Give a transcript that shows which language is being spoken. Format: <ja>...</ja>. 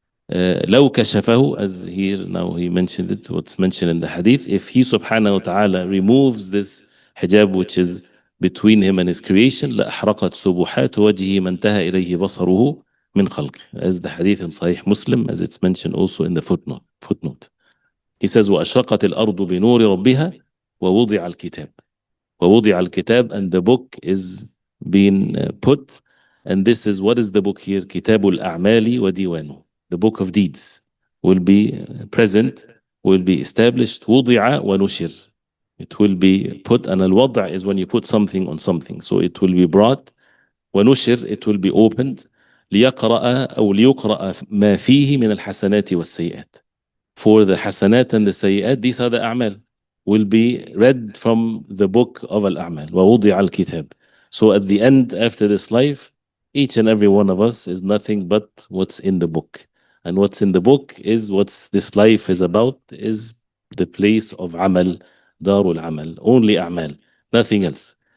<ar>لو كشفه,</ar> <en>as here now he mentioned it, what's mentioned in the hadith, if he subhanahu wa ta'ala removes this hijab which is between him and his creation,</en> <ar>لأحرقت سبحات وجهه ما انتهى إليه بصره من خلقه,</ar> <en>as the hadith in Sahih Muslim, as it's mentioned also in the footnote. He says</en> <ar>وأشرقت الأرض بنور ربها ووضع الكتاب. ووضع الكتاب,</ar> <en>and the book is being put, and this is, what is the book here?</en> <ar>كتاب الأعمال وديوانه.</ar> <en>The book of deeds will be present, will be established.</en> <ar>وضع ونشر.</ar> <en>It will be put, and الوضع is when you put something on something. So it will be brought. ونشر, it will be opened.</en> <ar>ليقرأ أو ليقرأ ما فيه من الحسنات والسيئات.</ar> <en>For the hasanat and the sayyat, these are the a'mal, will be read from the book of al-a'mal.</en> <ar>وَوُضِعَ الْكِتَابِ.</ar> <en>So at the end, after this life, each and every one of us is nothing but what's in the book. And what's in the book is what's this life is about, is the place of amal, darul amal, only a'mal, nothing else.</en>